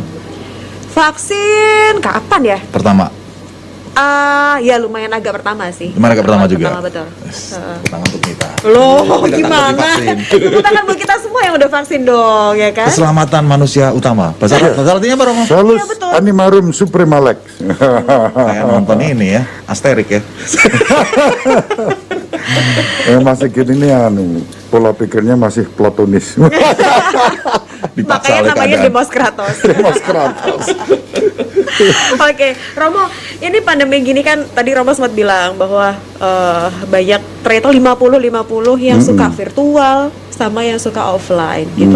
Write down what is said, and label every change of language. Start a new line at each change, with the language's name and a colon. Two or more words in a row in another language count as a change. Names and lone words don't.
Indonesian: Vaksin kapan ya? Pertama. Ya lumayan agak pertama sih. Gimana ke pertama juga? Pertama betul. Pertama untuk kita. Loh, Tidak takut gimana? divaksin. Tepuk tangan buat kita semua yang udah vaksin dong, ya kan? Keselamatan manusia utama. Bahasa artinya apa Romo? Salus Iya, betul.
Latin: animarum suprema lex.
Indonesian: Kayak nonton ini ya, Asterix ya. Masih gini nih pola pikirnya masih platonis. Dipaksa Makanya oleh namanya keadaan.
Greek: δήμος κράτος.
Indonesian: Mas Kratos. Oke, Romo, ini pandemi gini kan tadi Romo sempat bilang bahwa banyak ternyata 50-50 yang suka virtual sama yang suka offline gitu.